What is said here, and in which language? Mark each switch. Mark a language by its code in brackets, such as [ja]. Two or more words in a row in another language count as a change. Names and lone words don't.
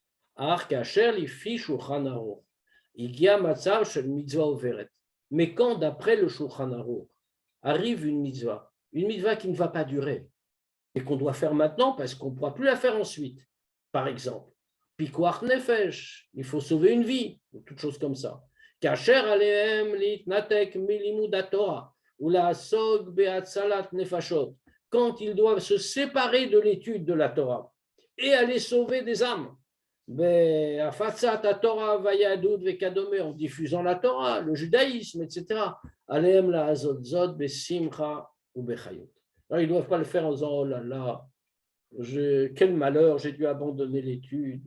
[fr] Mais quand, d'après le Shulchan Aruch, arrive une mitzvah qui ne va pas durer, et qu'on doit faire maintenant parce qu'on ne pourra plus la faire ensuite, par exemple, [he] פיקוח נפש, [fr] il faut sauver une vie, ou toutes choses comme ça. [he] כאשר עליהם להתנתק מלימוד תורה, ולעסוק בהצלת נפשות, [fr] quand ils doivent se séparer de l'étude de la Torah et aller sauver des âmes. En diffusant la Torah, le judaïsme, etc. Alors, ils ne doivent pas le faire en disant oh là là, quel malheur, j'ai dû abandonner l'étude.